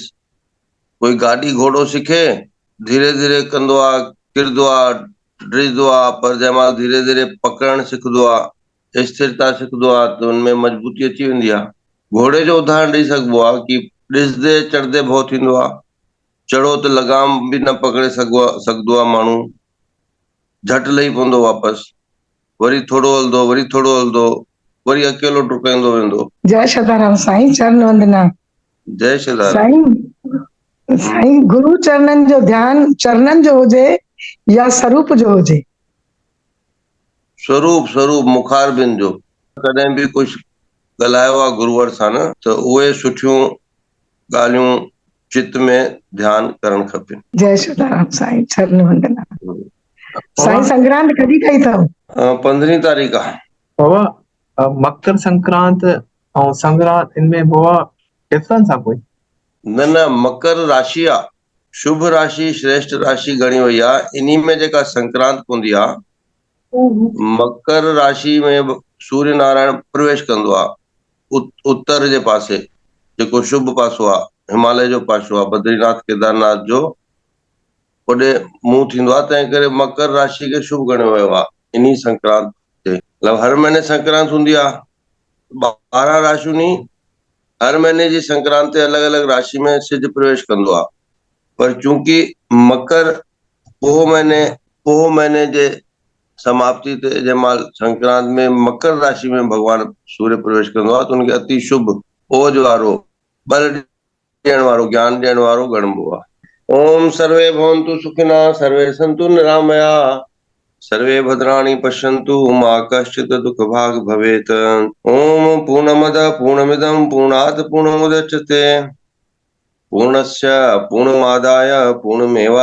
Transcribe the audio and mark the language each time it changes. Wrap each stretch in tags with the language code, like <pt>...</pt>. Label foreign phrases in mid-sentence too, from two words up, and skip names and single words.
<sd>कोई गाॾी घोड़ो सिखे, धीरे धीरे कंदो आहे, किरंदो आहे, ड्रिजंदो आहे, पर जंहिं महिल धीरे धीरे पकड़णु सिखंदो आहे, स्थिरता सिखंदो आहे, त हुनमें मजबूती अची वेंदी आहे। घोड़े जो उदाहरण ॾेई सघिबो आहे कि ॾिसंदे चढ़ंदे भउ थींदो आहे, चढ़ो त लगाम बि न पकड़े सघंदो आहे माण्हू, झटि लही पवंदो वापसि, वरी थोरो हलंदो, वरी थोरो हलंदो, वरी अकेलो डुकाईंदो वेंदो। जय सदाराम साईं, चरण वंदना। जय श्रीराम। साईं गुरु चरणनि जो ध्यान चरणनि जो हुजे या स्वरूप जो हुजे? स्वरूप मुखारबिंद जो। कॾहिं बि कुझु ॻाल्हायो आहे गुरूअर सां न, त उहे सुठियूं ॻाल्हियूं चित्त में ध्यान करणु खपे। जय सदाराम साईं, चरण वंदना। साईं बाबा संक्रांत कॾहिं कई अथव? 15 तारीख़ आहे। बाबा मकर संक्रांत ऐं संक्रांत इनमें बाबा डिफरेंस आहे कोई? न, मकर राशि आहे, शुभ राशि, श्रेष्ठ राशि गणी वई आहे। इन्ही में जेका संक्रांत पवंदी आहे, मकर राशि में सूर्य नारायण प्रवेश कंदो आहे उत्तर जे पासे, जेको शुभ पासो आहे, हिमालय जो पासो आहे, बद्रीनाथ केदारनाथ जो ओॾे मुंहुं थींदो आहे। तंहिं करे मकर राशि खे शुभ गणियो वियो आहे इन्ही संक्रांत ते। मतिलबु हर महीने संक्रांत हूंदी आहे, 12 राशियूं नी, हर महीने जी संक्रांत ते अलॻि अलॻि राशि में सिज प्रवेश कंदो आहे। पर चूंकि मकर पोह महीने जे समाप्ति ते जंहिं महिल संक्रांत में मकर राशि में भगवान सूर्य प्रवेश कंदो आहे, त उनखे अति शुभ, ओज वारो, बल ॾियण वारो, ज्ञान ॾियण वारो ॻणिबो आहे।</sd> <sa>ओम सर्वे भवन्तु सुखिनः, सर्वे सन्तु निरामयाः, सर्वे भद्राणि पश्यन्तु मा कश्चित् दुःखभाग् भवेत्। ओम पूर्णमदः पूर्णमिदं पूर्णात् पूर्णमुदच्यते पूर्णस्य पूर्णमादाय पूर्णमेवावशिष्यते।</sa>